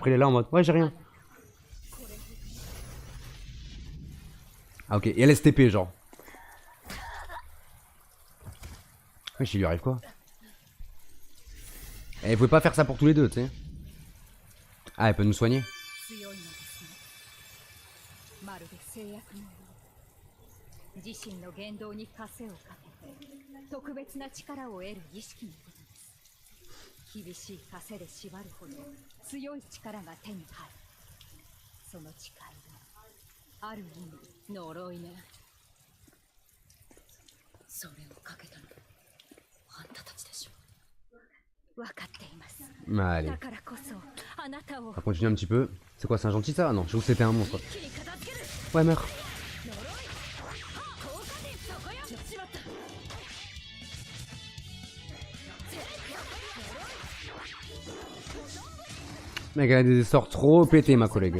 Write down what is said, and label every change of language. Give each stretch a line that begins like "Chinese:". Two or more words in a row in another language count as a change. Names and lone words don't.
French: Après elle est là en mode, ouais j'ai rien. Ah ok, et elle STP genre. Ouais, j'y lui arrive quoi? Eh, vous pouvez pas faire ça pour tous les deux, tu sais. Ah, elle peut nous soigner.
Japanese: 強いのですね。まるで制約のよう。自身の言動に枷をかけて特別な力を得る意識のことです。厳しい枷で縛るほど強い力が手に入る。その誓いはある意味呪いね。それをかけたのあんたたちでしょ。分かっています。
French: Allez.
Japanese: だからこそあなたを
French: On va continuer un petit peu. C'est quoi, c'est un gentil ça? Ah non, je trouve que c'était un monstre. Ouais, meurs. Mec, elle a des sorts trop pétés, ma collègue.